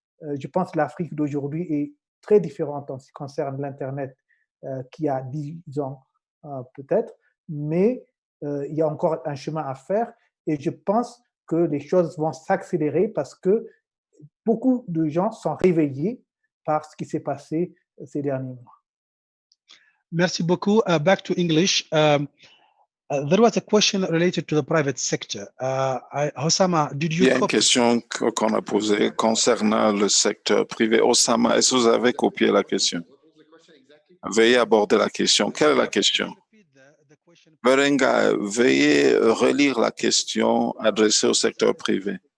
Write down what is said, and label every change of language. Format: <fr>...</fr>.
<fr>Je pense que l'Afrique d'aujourd'hui est très différente en ce qui concerne l'Internet qui a 10 ans peut-être, mais il y a encore un chemin à faire et je pense que les choses vont s'accélérer parce que beaucoup de gens sont réveillés par ce qui s'est passé ces derniers mois. Merci beaucoup.</fr> <en>Back to English. There was a question related to the private sector. Osama, did you?</en> <fr>Il y a une question qu'on a posée concernant le secteur privé. Osama, est-ce que vous avez copié la question? Veuillez aborder la question. Quelle est la question? Berenga, veuillez relire la question adressée au secteur privé.</fr>